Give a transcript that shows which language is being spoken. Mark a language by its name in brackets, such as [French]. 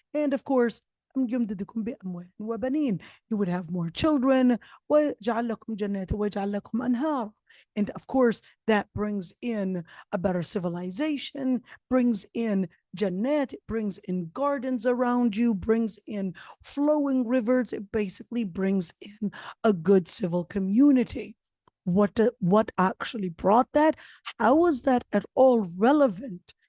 [English] And of course, [Arabic] يمددكم بأموال وبنين. [English] You would have more children. [Arabic] ويجعل لكم جنات ويجعل لكم أنهار. [English] And of course, that brings in a better civilization, brings in Jannat, it brings in gardens around you, brings in flowing rivers. It basically brings in a good civil community. What actually brought that? How was that at all relevant?